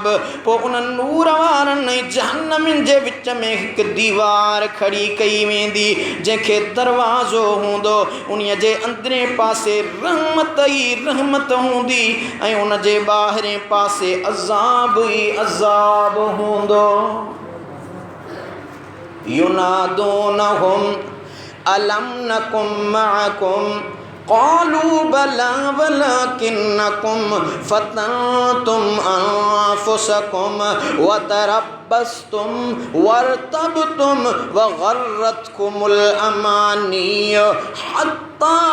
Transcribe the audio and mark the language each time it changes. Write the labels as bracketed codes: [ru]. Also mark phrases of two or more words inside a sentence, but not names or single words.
[sd] पोइ उन्हनि नूर वारनि ऐं जहन्नमिन जे विच में हिकु दीवार खड़ी कई वेंदी जंहिंखे दरवाज़ो हूंदो, उन्हीअ जे अंदरे पासे रहमत ई रहमत हूंदी ऐं उन जे ॿाहिरे पासे अज़ाब ई अज़ाब हूंदो। [ar] ينادونهم ألم نكن معكم قالوا بلى ولكنكم فتنتم أنفسكم وتربصتم وارتبتم وغرتكم الأماني حتى